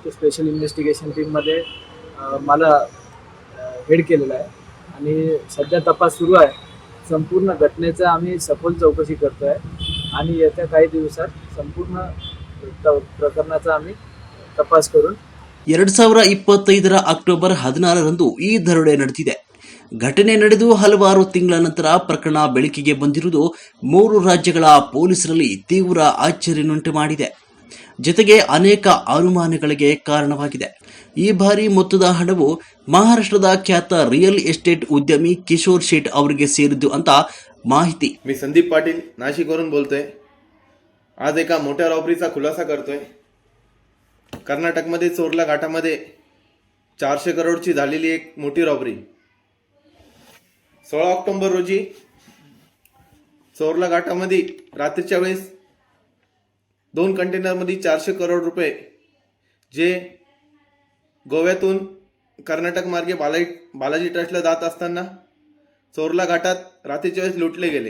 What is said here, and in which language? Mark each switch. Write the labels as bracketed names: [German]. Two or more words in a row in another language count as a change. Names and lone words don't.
[Marathi] ते स्पेशल इन्व्हेस्टिगेशन टीममध्ये मला हेड केलेला आहे आणि सध्या तपास सुरू आहे. संपूर्ण घटनेचा आम्ही सखोल चौकशी करतोय आणि येत्या काही दिवसात संपूर्ण प्रकरणाचा आम्ही तपास करून [Kannada] 2025ರ ಅಕ್ಟೋಬರ್ 16ರಂದು ಈ ದರೋಡೆ ನಡೆದಿದೆ. ಘಟನೆ ನಡೆದು ಹಲವಾರು ತಿಂಗಳ ನಂತರ ಪ್ರಕರಣ ಬೆಳಕಿಗೆ ಬಂದಿರುವುದು 3 ರಾಜ್ಯಗಳ ಪೊಲೀಸರಲ್ಲಿ ತೀವ್ರ ಅಚ್ಚರಿಯನ್ನುಂಟು ಮಾಡಿದೆ. ಜೊತೆಗೆ ಅನೇಕ ಅನುಮಾನಗಳಿಗೆ ಕಾರಣವಾಗಿದೆ. ಈ ಬಾರಿ ಮೊತ್ತದ ಹಣವು ಮಹಾರಾಷ್ಟ್ರದ ಖ್ಯಾತ [English] real estate [Kannada] उद्यमी किशोर शेठ ಅವರಿಗೆ ಸೇರಿದ್ದು ಅಂತ माहिती. [Marathi] मी संदीप पाटील नाशिकवरून बोलतोय. आज एका मोठ्या रॉबरीचा खुलासा करतोय. कर्नाटकमध्ये चोरला घाटामध्ये 400 करोडची झालेली एक मोठी रॉबरी. 16 ऑक्टोबर रोजी चोरला घाटामध्ये रात्रीच्या वेळेस 2 कंटेनरमध्ये 400 करोड रुपये जे गोव्यातून कर्नाटक मार्गे बालाजी ट्रस्टला जात असताना चोरला घाटात रात्रीच्या वेळेस लुटले गेले.